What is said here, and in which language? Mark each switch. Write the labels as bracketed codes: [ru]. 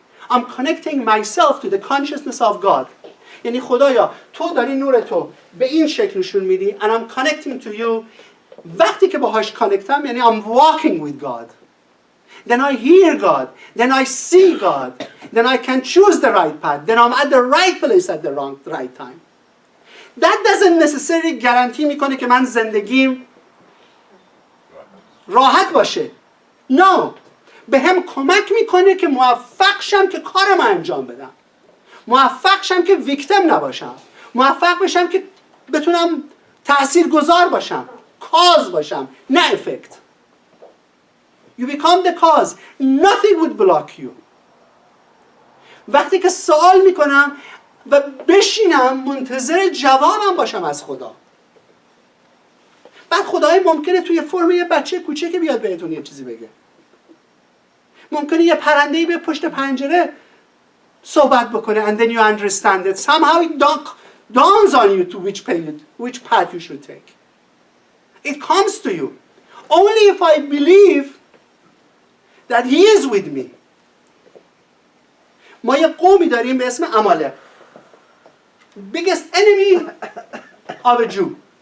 [en] I'm connecting myself to the consciousness of God. [fa] یعنی خدایا تو داری نور تو به این شکل نشون میدی [en] and I'm connecting to you. [fa] وقتی که باهاش کانکتم یعنی [en] I'm walking with God. Then I hear God. Then I see God. Then I can choose the right path. Then I'm at the right place at the right time. That doesn't necessarily guarantee [fa] میکنه که من زندگیم راحت باشه. [en] No. [fa] به هم کمک میکنه که موفق شم که کارم انجام بدم. موفق شم که ویکتم نباشم. موفق بشم که بتونم تاثیرگذار باشم. کاز باشم. نه افکت. [en] You become the cause. Nothing would block you. [fa] وقتی که سوال میکنم و بشینم منتظر جوابم باشم از خدا. بعد خدای ممکنه توی فرم یه بچه کوچیک بیاد بهتون یه چیزی بگه. ممکنه یه پرنده‌ای به پشت پنجره صحبت بکنه [en] and then you understand it. Somehow it dawns on you to which path you should take. It comes to you. Only if I believe that he is with me. [fa] ما یه قومی داریم به اسم عمالق. [en] Biggest enemy of a Jew.